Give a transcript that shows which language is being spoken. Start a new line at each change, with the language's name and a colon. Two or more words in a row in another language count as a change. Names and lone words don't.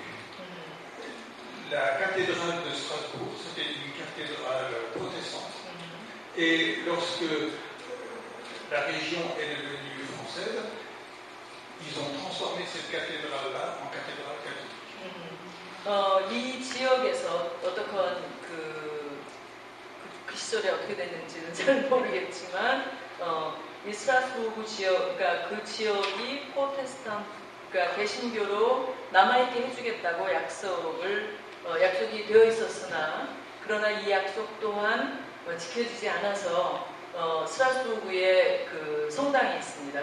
French: La cathédrale de Strasbourg, c'était une cathédrale protestante. Et lorsque la région est devenue française, ils ont transformé cette cathédrale-là en cathédrale catholique.
Korean: 이 지역에서 어떻건 그 시절에 어떻게 됐는지는 잘 모르겠지만 이 스트라스부르 지역, 그러니까 그 지역이 프로테스탄트, 그러니까 개신교로 남아있게 해주겠다고 약속이 되어 있었으나 그러나 이 약속 또한 지켜지지 않아서 스트라스부르에 그 성당이 있습니다.